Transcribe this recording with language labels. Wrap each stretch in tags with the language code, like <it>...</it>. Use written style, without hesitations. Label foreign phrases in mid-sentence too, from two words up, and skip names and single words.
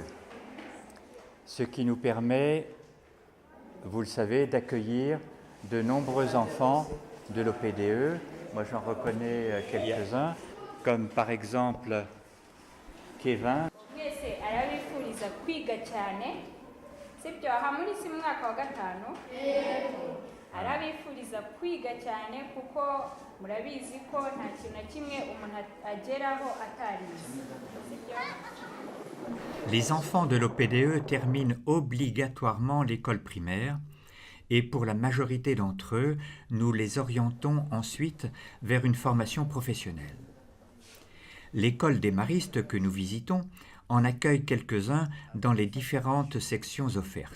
<fr>Ce qui nous permet, vous le savez, d'accueillir de nombreux enfants de l'OPDE. Moi, j'en reconnais quelques-uns, comme par exemple Kevin.</fr> <rw>Arabifuriza kwiga cyane sibyo aha muri si mwaka wa 5 arabifuriza kwiga cyane kuko murabizi ko nta kintu na kimwe umuntu ageraho atarize.</rw> <fr>Les enfants de l'OPDE terminent obligatoirement l'école primaire et pour la majorité d'entre eux, nous les orientons ensuite vers une formation professionnelle. L'école des maristes que nous visitons en accueille quelques-uns dans les différentes sections offertes.</fr>